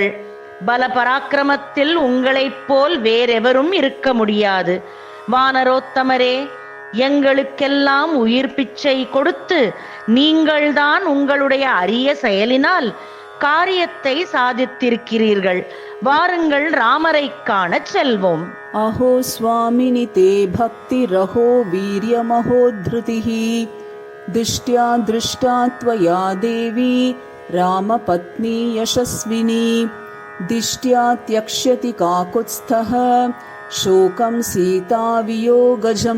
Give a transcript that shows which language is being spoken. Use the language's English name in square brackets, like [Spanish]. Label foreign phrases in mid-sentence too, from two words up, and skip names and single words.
[Tamil] பல பராக்கிரமத்தில் உங்களைப் போல் வேறெவரும் இருக்க முடியாது. வானரோத்தமரே, எங்களுக்கெல்லாம் உயிர் பிச்சை கொடுத்து நீங்கள்தான் உங்களுடைய அரிய செயலினால் காரியத்தை சாதித்திருக்கிறீர்கள். வாருங்கள், ராமரை காண செல்வோம். [Sanskrit] अहो स्वामिनि ते भक्तिरहो वीर्यमहोद्धृतिः दिष्ट्या दृष्टा त्वया देवी रामपत्नी यशस्विनी दिष्ट्या त्यक्ष्यति काकुत्स्थः शोकं सीतावियोगजं